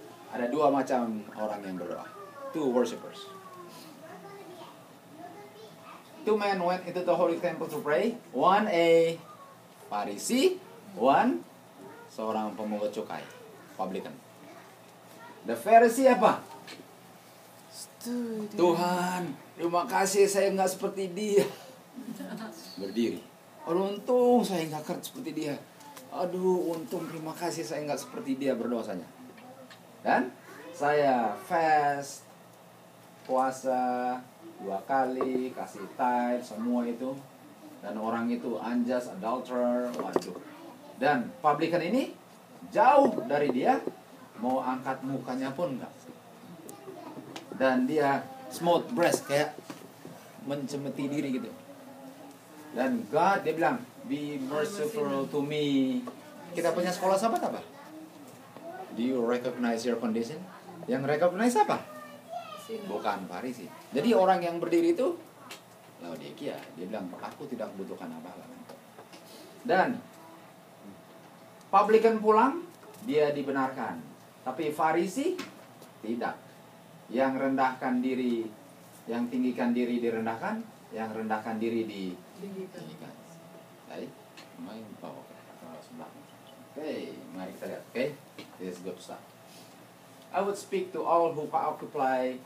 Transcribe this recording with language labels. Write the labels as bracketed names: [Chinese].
[Indonesian] Ada dua macam orang yang berdoa. [English] Two worshippers. Two men went into the holy temple to pray. One a Pharisee, one [Indonesian] seorang pemungut cukai. [English] Publican. The Pharisee apa? Student. [Indonesian] Tuhan, terima kasih saya nggak seperti dia. Berdiri. Aduh, untung saya nggak kerja seperti dia. Aduh, untung terima kasih saya nggak seperti dia berdosanya. Dan saya fast, puasa 2 kali, kasih tithe, semua itu. Dan orang itu unjust, adulterer, waduh. Dan publican ini jauh dari dia, mau angkat mukanya pun enggak. Dan dia smooth breast, kayak mencemeti diri gitu. [English] Dan God, [Indonesian] dia bilang, [English] be merciful to me. [Indonesian] Kita punya sekolah sahabat apa? [English] Do you recognize your condition? [Indonesian] Yang recognize apa? Bukan Farisi. Jadi orang yang berdiri itu Laodikia, dia bilang, aku tidak membutuhkan apa-apa. Dan publican pulang, dia dibenarkan. Tapi Farisi tidak. Yang rendahkan diri, yang tinggikan diri direndahkan, yang rendahkan diri ditinggikan. Baik, main bawa ke sebelah. [English] Oke, [Indonesian] mari kita lihat. [English] Oke, this is good stuff. I would speak to all who occupy.